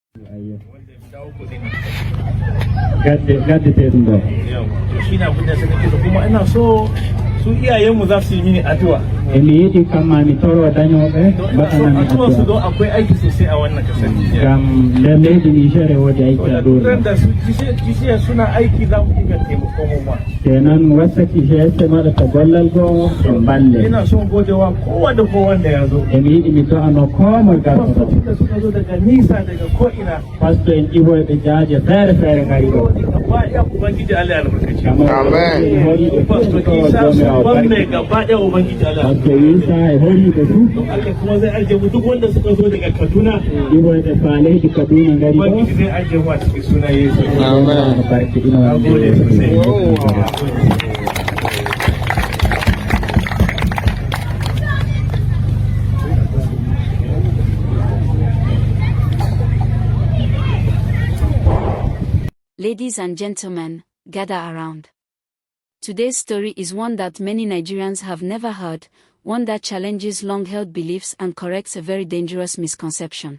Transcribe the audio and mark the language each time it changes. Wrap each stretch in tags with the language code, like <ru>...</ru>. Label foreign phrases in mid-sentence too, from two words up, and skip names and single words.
<ha>gadda ta yi ba. Shi na abin da suka kisa kuma ina so su iyayenmu za su yi mini addu'a.</ha> <ff>Mi yiɗi kamma mi toro dañoɓe mbaɗanami</ff> <ha>addu'a su don akwai aiki sosai a wannan kasar Nijar.</ha> <ff>Gam nder leydi Niger wodi aiki a ɗo.</ff> <ha>Da su kishiya suna aiki za mu dinga taimako mu ma.</ha> <ff>Kenan wassati GSM waɗata gollal goo ɗo balle.</ff> <ha>Ina son godewa kowa da kowa da ya zo.</ha> <ff>Mi yiɗi mi do'ano komoye gartoto.</ff> <ha>Da suka zo daga nisa daga ko'ina.</ha> <ff>Pastor en ƴiwoyɓe jaaje feere feere ngari ɗo.</ff> <ha>Gaba ɗaya Ubangiji Allah ya albarkaci. Amen. Pastor Isa su wanne gaba ɗaya Ubangiji Allah.</ha> <ff>Pastor Isa e holiɓe du.</ff> <ha>Don Allah kuma zai ajiye mu duk wanda suka zo daga Kaduna.</ha> <ff>Ƴiwoyɓe faaleji Kaduna ngari ɗo.</ff> <ha>Ubangiji zai ajiye mu a cikin suna Yesu. Amen. Barke ina Na gode sosai.</ha> <en>Ladies and gentlemen, gather around. Today's story is one that many Nigerians have never heard, one that challenges long-held beliefs and corrects a very dangerous misconception.</en>